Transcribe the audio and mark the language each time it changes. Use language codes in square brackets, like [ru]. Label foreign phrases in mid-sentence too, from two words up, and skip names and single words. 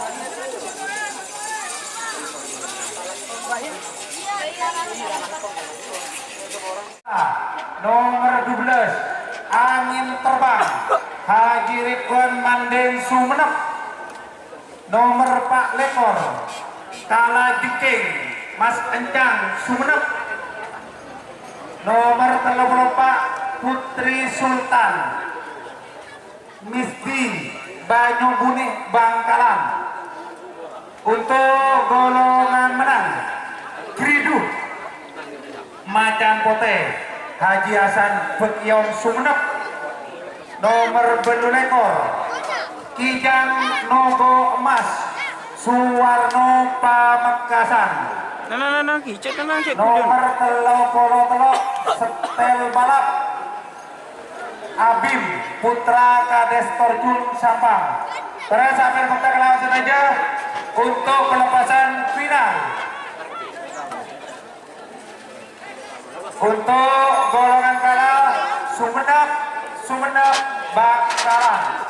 [id] Nomor 12 angin terbang Haji Ridwan Manden Sumenep. Nomor 4 lekor Kala Jiking Mas Encang Sumenep. Nomor 34 Putri Sultan Misdi Banyu Bunik Bangkalan. Untuk golongan menang Griduh Macan Pote Haji Hasan Bekion Sumenep. Nomor 2 lekor Kijang Nogo Emas Suwarno Pamekasan. Nomor 33 setel balap Abim Putra Kades Torjun Sampang. Terus sampai kita langsung aja untuk pelepasan final. Untuk golongan kalah Sumenep Bangkalan.